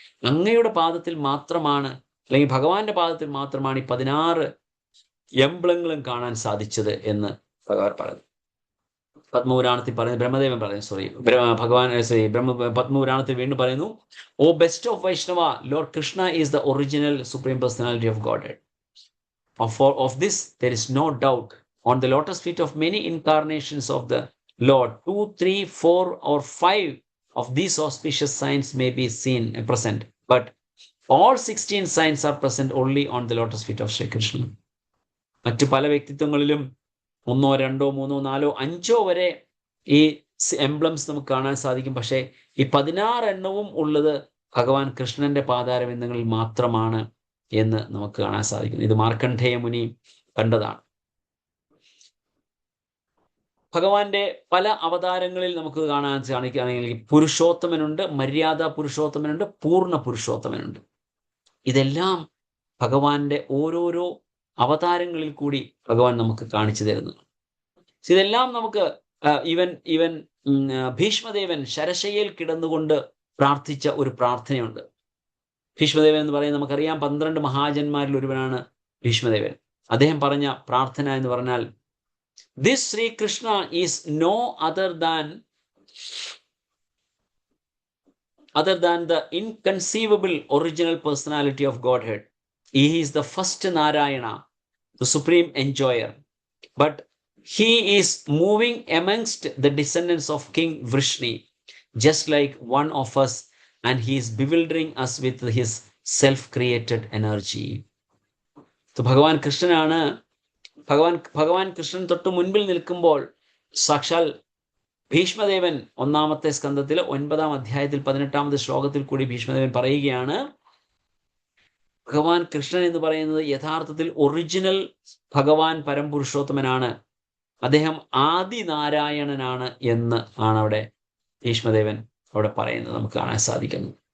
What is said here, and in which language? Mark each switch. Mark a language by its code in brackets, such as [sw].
[ml] അങ്ങയുടെ പാദത്തിൽ മാത്രമാണ്, അല്ലെങ്കിൽ ഭഗവാന്റെ പാദത്തിൽ മാത്രമാണ് ഈ 16 എംബ്ലങ്ങളും കാണാൻ സാധിച്ചത് എന്ന് ഭഗവാൻ പറഞ്ഞു. പത്മപുരാണത്തിൽ പറയുന്നു, ബ്രഹ്മദേവൻ പറയുന്നു, പത്മപുരാണത്തിൽ വീണ്ടും പറയുന്നു, [en] O best of Vaishnava, Lord Krishna is the original supreme personality of God. Of this there is no doubt. On the lotus feet of many incarnations of the Lord, 2, 3, 4 or 5 of these auspicious signs may be seen present, but all 16 signs are present only on the lotus feet of Shri Krishna. [ml] മറ്റു പല വ്യക്തിത്വങ്ങളിലും 1, 2, 3, 4, 5 വരെ ഈ emblems നമുക്ക് കാണാൻ സാധിക്കും. പക്ഷേ ഈ 16 എണ്ണവും ഉള്ളത് ഭഗവാൻ കൃഷ്ണന്റെ പാദാരവിന്ദങ്ങളിൽ മാത്രമാണ് എന്ന് നമുക്ക് കാണാൻ സാധിക്കുന്നു. ഇത് മാർക്കണ്ഡേയ മുനി കണ്ടതാണ്. ഭഗവാന്റെ പല അവതാരങ്ങളിൽ നമുക്ക് കാണാൻ സാധിക്കുകയാണെങ്കിൽ പുരുഷോത്തമനുണ്ട്, മര്യാദ പുരുഷോത്തമനുണ്ട്, പൂർണ്ണ പുരുഷോത്തമനുണ്ട്. ഇതെല്ലാം ഭഗവാന്റെ ഓരോരോ അവതാരങ്ങളിൽ കൂടി ഭഗവാൻ നമുക്ക് കാണിച്ചു തരുന്നു. ഇതെല്ലാം നമുക്ക് ഈവൻ ഭീഷ്മദേവൻ ശരശയ്യയിൽ കിടന്നുകൊണ്ട് പ്രാർത്ഥിച്ച ഒരു പ്രാർത്ഥനയുണ്ട്. ഭീഷ്മദേവൻ എന്ന് പറയുന്നത് നമുക്കറിയാം 12 മഹാജന്മാരിൽ ഒരുവനാണ് ഭീഷ്മദേവൻ. അദ്ദേഹം പറഞ്ഞ പ്രാർത്ഥന എന്ന് പറഞ്ഞാൽ, [en] This Shri Krishna is no other than the inconceivable original personality of Godhead. He is the first Narayana, the supreme enjoyer. But he is moving amongst the descendants of King Vrishni, just like one of us, and he is bewildering us with his self-created energy. [ml] So ഭഗവാൻ കൃഷ്ണനാണ്, ഭഗവാൻ കൃഷ്ണൻ തൊട്ട് മുൻപിൽ നിൽക്കുമ്പോൾ സാക്ഷാൽ ഭീഷ്മദേവൻ 1-ാമത്തെ സ്കന്ധത്തിൽ 9-ാം അധ്യായത്തിൽ 18-ാമത്തെ ശ്ലോകത്തിൽ കൂടി ഭീഷ്മദേവൻ പറയുകയാണ്, ഭഗവാൻ കൃഷ്ണൻ എന്ന് പറയുന്നത് യഥാർത്ഥത്തിൽ ഒറിജിനൽ ഭഗവാൻ പരംപുരുഷോത്തമനാണ്, അദ്ദേഹം ആദിനാരായണനാണ് എന്ന് ആണ് അവിടെ ഭീഷ്മദേവൻ അവിടെ പറയുന്നത് നമുക്ക് കാണാൻ സാധിക്കുന്നു.